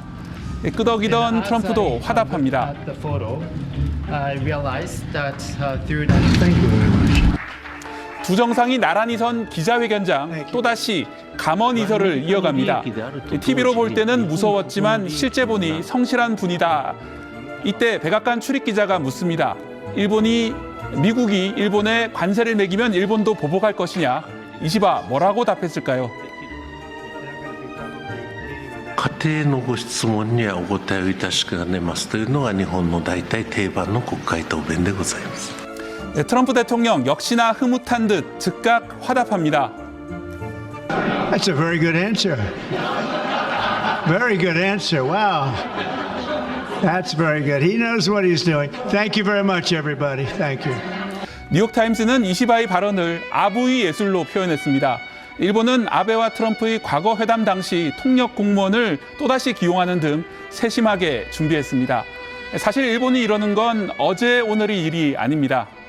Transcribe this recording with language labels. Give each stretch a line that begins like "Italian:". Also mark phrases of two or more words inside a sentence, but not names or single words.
Korean: 끄덕이던 트럼프도 화답합니다. 두 정상이 나란히 선 기자회견장 또다시 감언 이설을 이어갑니다. TV로 볼 때는 무서웠지만 실제 보니 성실한 분이다. 이때 백악관 출입 기자가 묻습니다. 미국이 일본에 관세를 매기면 일본도 보복할 것이냐? 이시바 뭐라고 답했을까요?
Japanese: 家庭のご質問にはお答えをいたしかねますというのが日本の大体定番の国会答弁でございます。
Korean: 트럼프 대통령 역시나 흐뭇한 듯 즉각 화답합니다.
English: That's a very good answer. Very good answer. Wow. That's very good. He knows what he's doing. Thank you very much, everybody. Thank you.
Korean: 뉴욕타임스는 이시바의 발언을 아부의 예술로 표현했습니다. 일본은 아베와 트럼프의 과거 회담 당시 통역 공무원을 또다시 기용하는 등 세심하게 준비했습니다. 사실 일본이 이러는 건 어제 오늘의 일이 아닙니다.